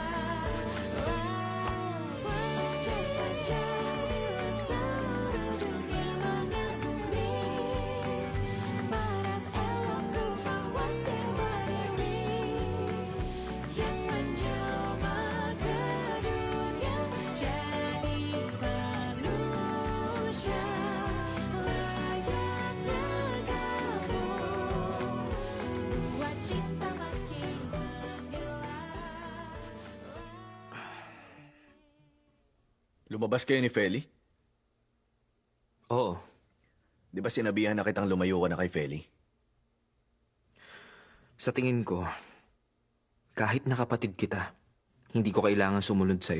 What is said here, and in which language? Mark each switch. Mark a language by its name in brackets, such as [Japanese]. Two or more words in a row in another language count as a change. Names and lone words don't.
[Indonesian] wajar saja bila seluruh dunia mengagumi paras elok lupa wati-wati yang menjelma ke dunia jadi manusia layaknya kamu buat cinta makin menggila. [Filipino] Lumabas kayo ni Feli? Oo, Di ba sinabihan na kitang lumayo ka na kay Feli? sa tingin ko, kahit nakapatid kita, hindi ko kailangan sumunod sa'yo.